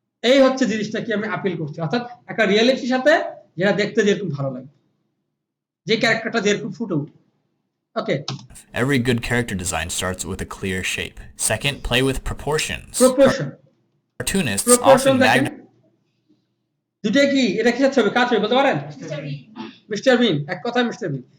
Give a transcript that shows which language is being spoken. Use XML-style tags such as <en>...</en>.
<bn>এই হচ্ছে জিনিসটা কি আমি আপিল করছি, অর্থাৎ একটা রিয়েলিটির সাথে যেটা দেখতে যেরকম ভালো লাগে, যে ক্যারেক্টারটা যেরকম ফুটে ওঠে। ওকে,</bn> <en>Every good character design starts with a clear shape. Second, play with proportions.</en> <bn>Proportion,</bn> <en>Cartoonists</en> <bn>proportion</bn> <en>often</en> <bn>দেখেন দুটো কি, এটা কিসের ছবি, কার ছবি বলতে পারেন? মিস্টার বিন। এক কথায় মিস্টার বিন।</bn>